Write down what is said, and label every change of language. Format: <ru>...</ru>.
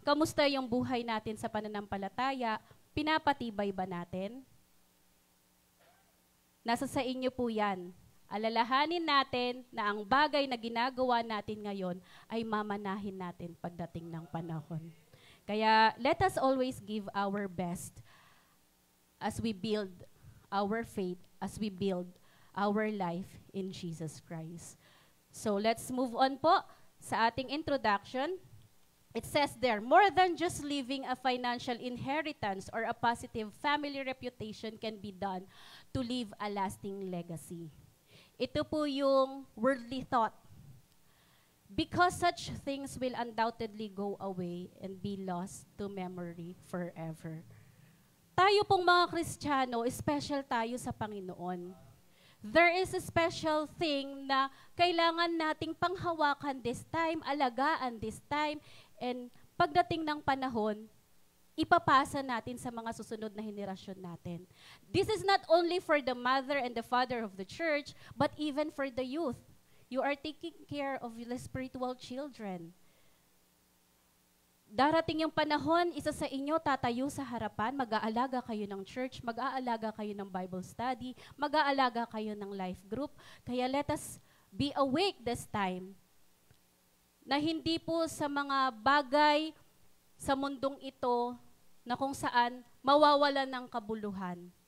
<tl>Kamusta yung buhay natin sa pananampalataya? Pinapatibay ba natin? Nasa sa inyo po yan. Alalahanin natin na ang bagay na ginagawa natin ngayon ay mamanahin natin pagdating ng panahon.</tl> <en>Kaya let us always give our best as we build our faith, as we build our life in Jesus Christ. So let's move on</en> <tl>po sa ating</tl> <en>introduction. It says there, more than just leaving a financial inheritance or a positive family reputation can be done to leave a lasting legacy.</en> <tl>Ito po yung</tl> <en>worldly thought. Because such things will undoubtedly go away and be lost to memory forever.</en> <tl>Tayo pong mga Kristiyano, special tayo sa Panginoon.</tl> <en>There is a special thing</en> <tl>na kailangan nating panghawakan</tl> <en>this time,</en> <tl>alagaan this time, and pagdating ng panahon, ipapasa natin sa mga susunod na henerasyon natin.</tl> <en>This is not only for the mother and the father of the church, but even for the youth. You are taking care of the spiritual children.</en> <tl>Darating yung panahon, isa sa inyo tatayo sa harapan, mag-aalaga kayo ng church, mag-aalaga kayo ng Bible study, mag-aalaga kayo ng life group. Kaya</tl> <en>let us be awake this time</en> <tl>na hindi po sa mga bagay sa mundong ito na kung saan mawawalan ng kabuluhan.</tl>